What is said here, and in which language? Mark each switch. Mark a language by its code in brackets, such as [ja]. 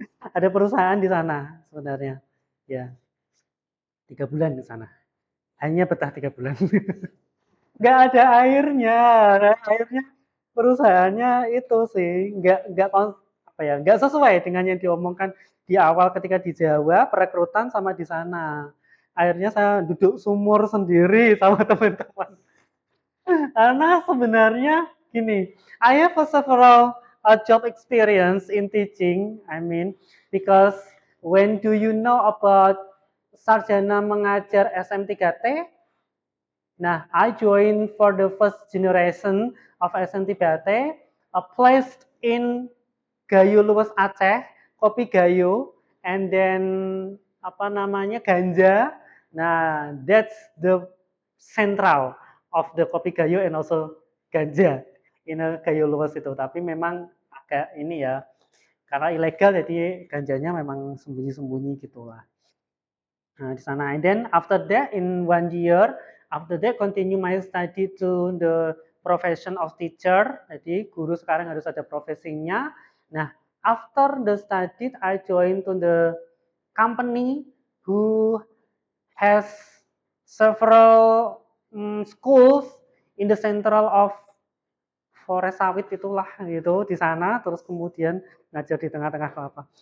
[id] Ada perusahaan di sana sebenarnya. Ya, 3 bulan di sana. Hanya betah 3 bulan. Nggak ada airnya. Nah, airnya perusahaannya itu sih nggak apa ya nggak sesuai dengan yang diomongkan di awal ketika di Jawa perekrutan sama di sana. Akhirnya saya duduk sumur sendiri sama teman-teman. Karena sebenarnya gini, [en] I have a several job experience in teaching. I mean, because when do you know about sarjana mengajar SM3T? Nah, I joined for the first generation of SM3T, placed in Gayo Luwes Aceh, kopi Gayo, and then [id] apa namanya [en] ganja. Nah, that's the central of the kopi Gayo and also ganja in a Gayo Luwes itu. [id] Tapi memang agak ini ya, karena ilegal jadi ganjanya memang sembunyi-sembunyi gitulah. Nah, di sana. [en] And then after that in 1 year, after that continue my study to the profession of teacher. [id] Jadi guru sekarang harus ada profesinya. [en] Nah, after the study I join to the company who has several schools in the central of forest sawit [id] itulah gitu di sana terus kemudian ngajar di tengah-tengah kelapa.